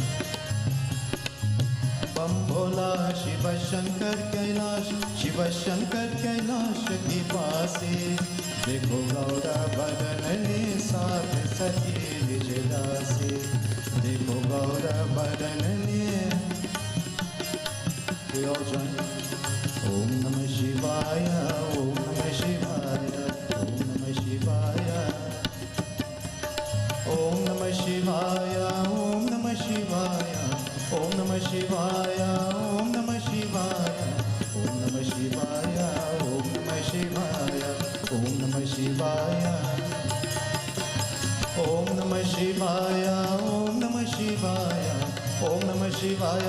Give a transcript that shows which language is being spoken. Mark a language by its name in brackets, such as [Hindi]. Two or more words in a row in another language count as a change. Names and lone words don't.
[Hindi] बम भोला शिव शंकर कैलाश, शिव शंकर कैलाश की वासी। देखो गौरा बदन ने साथ सजी निज दासी, देखो गौरा बदन ने। [English] We all join. [Sanskrit] ओम नमः शिवाय, ओम नमः शिवाय, ओम नमः शिवाय, ओम नमः शिवाय, ओम नमः शिवाय, ओम नमः शिवाय, ओम नमः शिवाय, ओम नमः शिवाय, ओम नमः शिवाय, ओम नमः शिवाय, ओम नमः शिवाय, ओम नमः शिवाय, ओम नमः शिवाय।